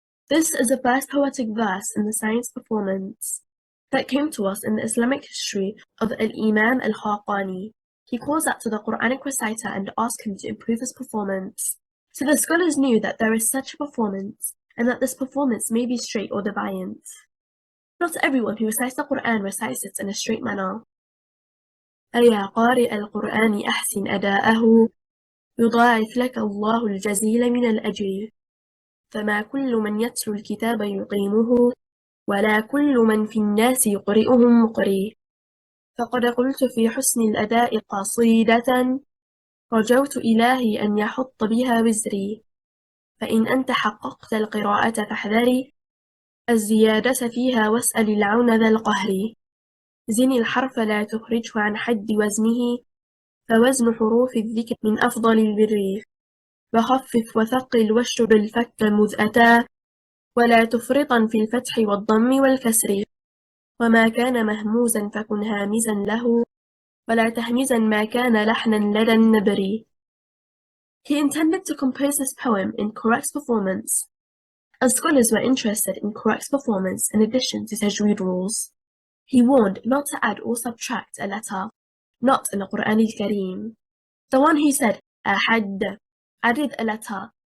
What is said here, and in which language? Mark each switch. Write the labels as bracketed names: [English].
[English] This is the first poetic verse in the science performance that came to us in the Islamic history of Al-Imam Al-Khaqani. He calls out to the Quranic reciter and asks him to improve his performance. So the scholars knew that there is such a performance, and that this performance may be straight or deviant. Not everyone who recites the Qur'an recites it in a straight manner. [Arabic] أيا قارئ القرآن أحسن أداءه يضاعف لك الله الجزيل من الأجر فما كل من يتلو الكتاب يقيمه ولا كل من في الناس يقرئه مقري فقد قلت في حسن الأداء قصيدة رجوت إلهي أن يحط بها وزري فإن أنت حققت القراءة فاحذري الزيادة فيها واسأل العون ذا القهر زن الحرف لا تخرجه عن حد وزنه فوزن حروف الذكر من أفضل البر وخفف وثقل واشرب الفك مذ أتى ولا تفرطا في الفتح والضم والكسر وما كان مهموزا فكن هامزا له ولا تهمزا ما كان لحنا لدى النبري. [English] He intended to compose this poem in correct performance, as scholars were interested in correct performance in addition to tajweed rules. He warned not to add or subtract a letter, not in the Qur'an al-Kareem. The one who said ahad added a letter.